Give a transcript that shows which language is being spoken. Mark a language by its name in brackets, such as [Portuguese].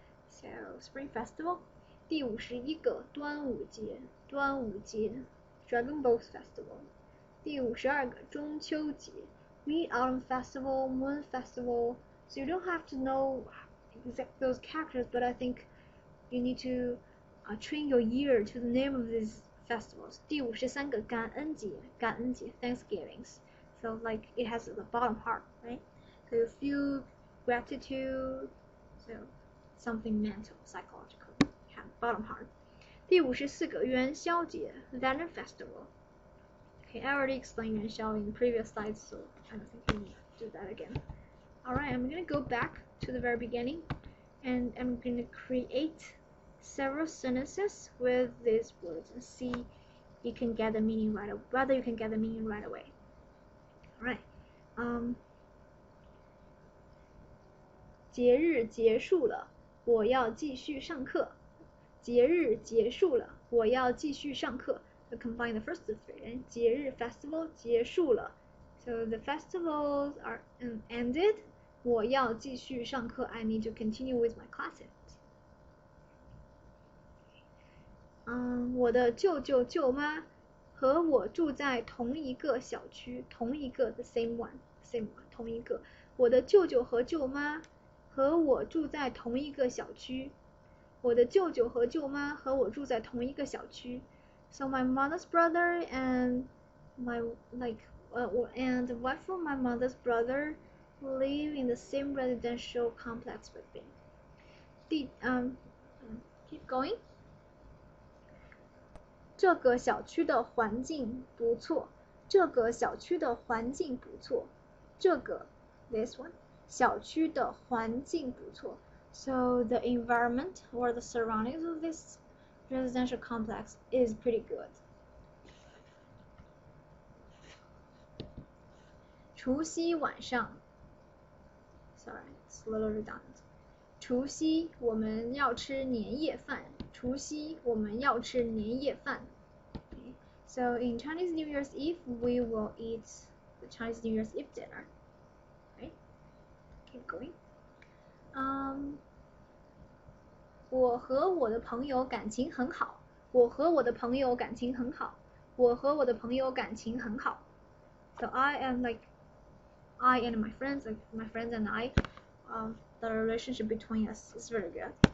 [English] So spring festival. [Chinese] 第51个端午节, 端午节. [English] Dragon Boat Festival. [Chinese] 第52个中秋节. [English] Mid-Autumn Festival, Moon Festival. So you don't have to know exact those characters, but I think you need to train your ear to the name of these festivals. [Chinese] 第53个感恩节, 感恩节, Thanksgivings. [English] So like it has the bottom part, right? So you feel gratitude, so something mental, psychological. Yeah, bottom part. [Chinese] 第54个元宵节, [English] Lantern Festival. Okay, I already explained 元宵 in previous slides, so I don't think we need to do that again. Alright, I'm gonna go back to the very beginning, and I'm gonna create several sentences with these words and see you can get the meaning right away, whether you can get the meaning right away. Alright. [Chinese] 节日结束了，我要继续上课。节日结束了，我要继续上课。 [English] So combine the first three. [Chinese] And 节日 festival 结束了。 [English] So the festivals are ended. [Chinese] 我要继续上课。 [English] I need to continue with my classes. [Chinese] 我的舅舅舅妈和我住在同一个小区，同一个 [English] the same one, [Chinese] 同一个。我的舅舅和舅妈和我住在同一个小区。我的舅舅和舅妈和我住在同一个小区。 [English] So my mother's brother and and the wife of my mother's brother live in the same residential complex with me. Keep going. [Chinese] 这个小区的环境不错。这个小区的环境不错。这个 [English] this one [Chinese] 小区的环境不错。 [English] So the environment or the surroundings of this residential complex is pretty good. [Chinese] 除夕晚上 [English] Sorry, it's a little redundant. [Chinese] 除夕我们要吃年夜饭。除夕我们要吃年夜饭。Okay. [English] So in Chinese New Year's Eve, we will eat the Chinese New Year's Eve dinner. Right? Keep going. [Chinese] 我和我的朋友感情很好。我和我的朋友感情很好。我和我的朋友感情很好。 [English] So I and my friends, like my friends and I, the relationship between us is very good.